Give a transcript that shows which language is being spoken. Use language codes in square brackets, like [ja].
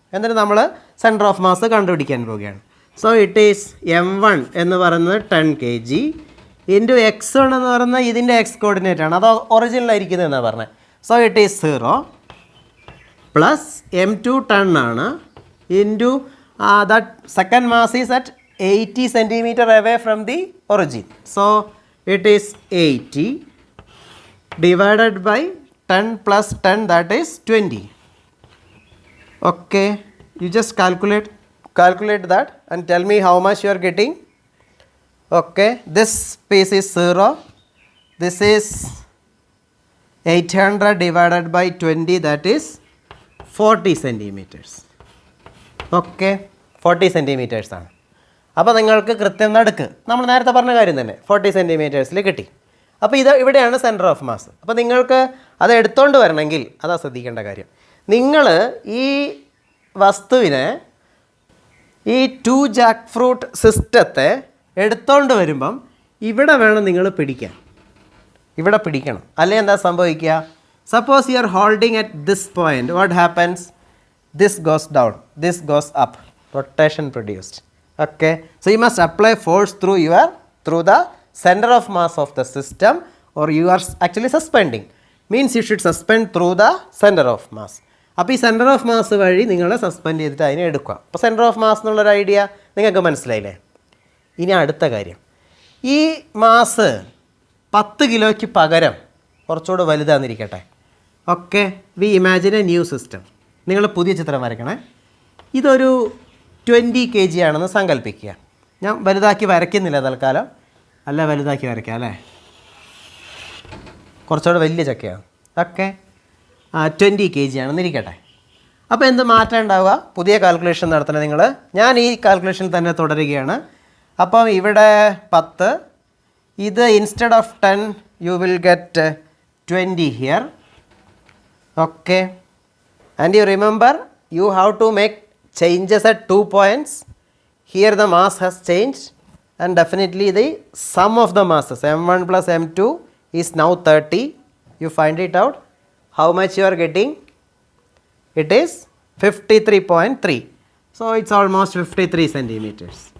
[ml] എന്നിട്ട് നമ്മൾ centre of mass കണ്ടുപിടിക്കാൻ പോവുകയാണ്. [en] so it is [ml] m1 എന്ന് പറയുന്നത് 10 kg ഇൻറ്റു x1 എന്ന് പറയുന്നത് ഇതിൻ്റെ എക്സ് കോർഡിനേറ്റ് ആണ്, അത് ഒറിജിനിലായിരിക്കുന്നത് എന്നാണ് പറഞ്ഞത്. [en] so it is 0 plus m2 10 [ml] ആണ് [en] Into that second mass is at 80 centimeter away from the origin. So it is 80 divided by 10 plus 10, that is 20. Okay, you just calculate that and tell me how much you are getting. Okay, this piece is 0. This is 800 divided by 20, that is 40 centimeters. Okay, 40 centimeters [ml] ആണ്. അപ്പോൾ നിങ്ങൾക്ക് കൃത്യം നടുക്ക് നമ്മൾ നേരത്തെ പറഞ്ഞ കാര്യം തന്നെ 40 സെൻറ്റിമീറ്റേഴ്സിൽ കിട്ടി. അപ്പോൾ ഇവിടെയാണ് സെൻറ്റർ ഓഫ് മാസ്. അപ്പോൾ നിങ്ങൾക്ക് അത് എടുത്തുകൊണ്ട് വരണമെങ്കിൽ അതാ ശ്രദ്ധിക്കേണ്ട കാര്യം. നിങ്ങൾ ഈ വസ്തുവിനെ, ഈ 2 ജാക്ക് ഫ്രൂട്ട് സിസ്റ്റത്തെ എടുത്തുകൊണ്ട് വരുമ്പം ഇവിടെ വേണം നിങ്ങൾ പിടിക്കാൻ. ഇവിടെ പിടിക്കണം, അല്ലെങ്കിൽ എന്താ സംഭവിക്കുക? [en] Suppose you are holding at this point, what happens? This goes down, this goes up, rotation produced. Okay, so you must apply force through the center of mass of the system, or you are actually suspending. Means you should suspend through the center of mass. [ml] അപ്പോൾ ഈ centre of mass വഴി നിങ്ങൾ suspend ചെയ്തിട്ട് അതിനെ എടുക്കുക. അപ്പോൾ centre of mass എന്നുള്ളൊരു idea നിങ്ങൾക്ക് മനസ്സിലായില്ലേ? ഇനി അടുത്ത കാര്യം, ഈ മാസ് 10 കിലോയ്ക്ക് പകരം കുറച്ചുകൂടെ വലുതാന്നിരിക്കട്ടെ. [en] Okay, we imagine a new system. [ml] നിങ്ങൾ പുതിയ ചിത്രം വരയ്ക്കണേ. ഇതൊരു 20 kg ആണെന്ന് സങ്കല്പിക്കുക. ഞാൻ വലുതാക്കി വരയ്ക്കുന്നില്ല തൽക്കാലം. അല്ല വലുതാക്കി വരയ്ക്കാം അല്ലേ? കുറച്ചുകൂടെ വലിയ ചക്കയാണ്. ഓക്കെ, 20 kg ആണെന്നിരിക്കട്ടെ. അപ്പോൾ എന്ത് മാറ്റം ഉണ്ടാവുക? പുതിയ കാൽക്കുലേഷൻ നടത്തണേ നിങ്ങൾ. ഞാൻ ഈ കാൽക്കുലേഷൻ തന്നെ തുടരുകയാണ്. അപ്പം ഇവിടെ 10, ഇത് [en] Instead of 10 you will get 20 here. Okay, and you remember you have to make changes at 2 points. Here the mass has changed and definitely the sum of the masses m1 plus m2 is now 30. You find it out. How much you are getting? It is 53.3. So it's almost 53 centimeters.